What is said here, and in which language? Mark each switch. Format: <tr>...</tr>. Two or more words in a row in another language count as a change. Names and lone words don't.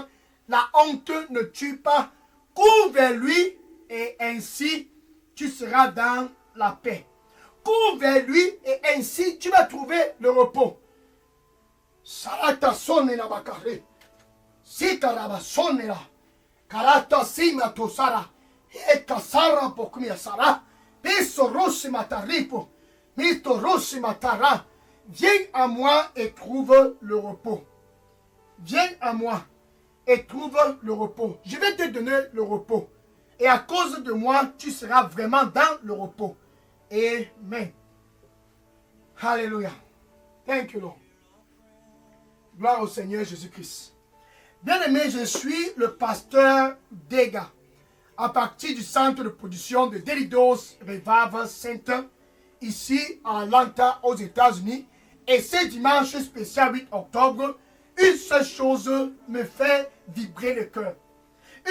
<fr>La honte ne tue pas. Cours vers lui et ainsi tu seras dans la paix. Cours vers lui et ainsi tu vas trouver le repos. Sarata sonne la bakare. Si karaba sonne la. Karata sima tosara. E kasara pokumia sara. Piso rossi mataripo. Mito rossi matara. Viens à moi et trouve le repos. Viens à moi et trouve le repos. Je vais te donner le repos. Et à cause de moi, tu seras vraiment dans le repos. Amen. Alléluia.</fr> <en>Thank you, Lord.</en> <fr>Gloire au Seigneur Jésus-Christ. Bien-aimé, je suis le pasteur Dega. À partir du centre de production de Delidos Revival Center, ici à Atlanta, aux États-Unis. Et ce dimanche spécial 8 octobre, une seule chose me fait vibrer le cœur.</fr>